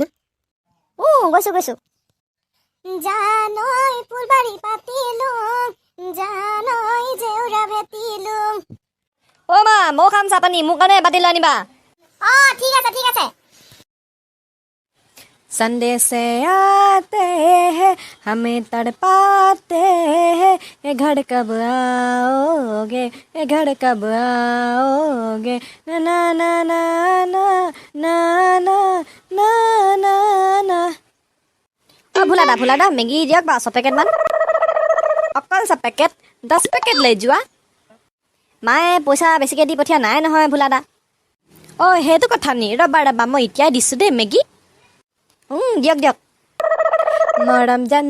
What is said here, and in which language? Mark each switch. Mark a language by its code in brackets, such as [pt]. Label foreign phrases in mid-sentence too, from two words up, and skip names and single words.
[as] গৈছো জানৈ ফুলবাৰী পাতিলো জানৈ জেউৰা ভেটিলো অ' মা মই খাম চাহ পানী মোৰ কাৰণে বাতি লৈ আনিবা ঠিক আছে [hi] संडे से आते हैं हमें तड़पाते हैं ये घर कब आओगे ये घर कब आओगे ना ना ना ना ना ना ना ना ना [as] ভোলা দা মেগী দিয়ক বা 100 পেকেট মান অকল 100 পেকেট 10 পেকেট লৈ যোৱা মায়ে পইচা বেছিকৈ দি পঠিয়া নাই নহয় ভোলা দা অ' সেইটো কথা নি ৰবা মই এতিয়াই দিছোঁ দেই মেগী দিয়ক মৰম